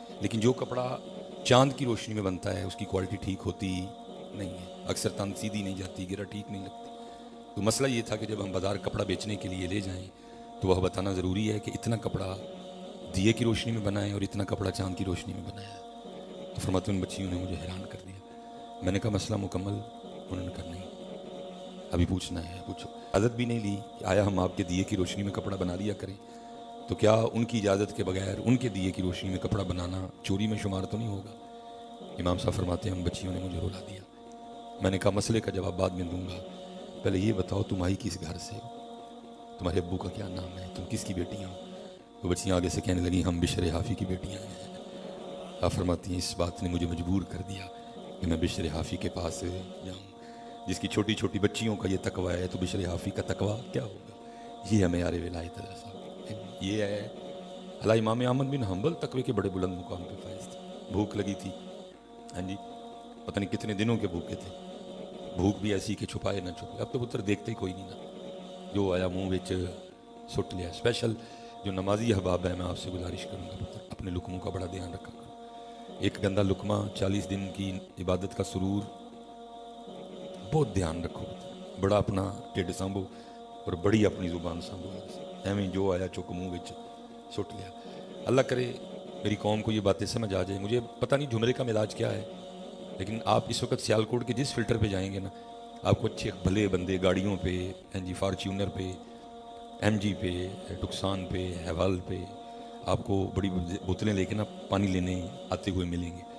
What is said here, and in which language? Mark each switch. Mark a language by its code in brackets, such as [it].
[ur] لیکن جو کپڑا چاند کی روشنی میں بنتا ہے اس کی کوالٹی ٹھیک ہوتی نہیں ہے, اکثر تن سیدھی نہیں جاتی, گیرا ٹھیک نہیں لگتی. تو مسئلہ یہ تھا کہ جب ہم بازار کپڑا بیچنے کے لیے لے جائیں تو وہ بتانا ضروری ہے کہ اتنا کپڑا دیے کی روشنی میں بنائیں اور اتنا کپڑا چاند کی روشنی میں بنایا. تو فرماتے ان بچیوں نے مجھے حیران کر دیا. میں نے کہا مسئلہ مکمل؟ انہوں نے کہا نہیں, ابھی پوچھنا ہے, پوچھو. عادت بھی نہیں لی کہ آیا ہم آپ کے دیے کی روشنی میں کپڑا بنا لیا کریں, تو کیا ان کی اجازت کے بغیر ان کے دیے کی روشنی میں کپڑا بنانا چوری میں شمار تو نہیں ہوگا؟ امام صاحب فرماتے ہیں ان بچیوں نے مجھے رلا دیا. میں نے کہا مسئلے کا جواب بعد میں دوں گا, پہلے یہ بتاؤ تم آئی کس گھر سے, تمہارے ابو کا کیا نام ہے, تم کس کی بیٹیاں ہو؟ وہ بچیاں آگے سے کہنے لگیں ہم بشر حافی کی بیٹیاں ہیں. آپ فرماتی ہیں اس بات نے مجھے مجبور کر دیا کہ میں بشر حافی کے پاس جاؤں. جس کی چھوٹی چھوٹی بچیوں کا یہ تقویٰ ہے تو بشر حافی کا تقویٰ کیا ہوگا؟ یہ ہے معیار ولایت صاحب. یہ ہے اللہ. امام احمد بن حنبل تقوی کے بڑے بلند مقام پہ فائز تھے. بھوک لگی تھی, ہاں جی, پتہ نہیں کتنے دنوں کے بھوکے تھے. بھوک بھی ایسی کہ چھپائے نہ چھپائے. اب تو پتر دیکھتے ہی کوئی نہیں نا, [pa] جو آیا منہ وچ سٹ لیا. [ur] اسپیشل جو نمازی احباب ہے میں آپ سے گزارش کروں گا پتر اپنے لقموں کا بڑا دھیان رکھا کرو. ایک گندا لقمہ 40 دن کی عبادت کا سرور, بہت دھیان رکھو. [pa] بڑا اپنا ٹھڈ سانبھو اور بڑی اپنی زبان سانبھو. ایویں جو آیا چک منہ وچ سٹ لیا. [ur] اللہ کرے میری قوم کو یہ باتیں سمجھ آ جائے. مجھے پتہ نہیں جھمرے کا مزاج کیا ہے, لیکن آپ اس وقت سیالکوٹ کے جس فلٹر پہ جائیں گے نا, آپ کو اچھے بھلے بندے گاڑیوں پہ, این جی فارچونر پہ, ایم جی پہ, ٹکسان پہ, ہیوال پہ, آپ کو بڑی بوتلیں لے کے نا پانی لینے آتے ہوئے ملیں گے.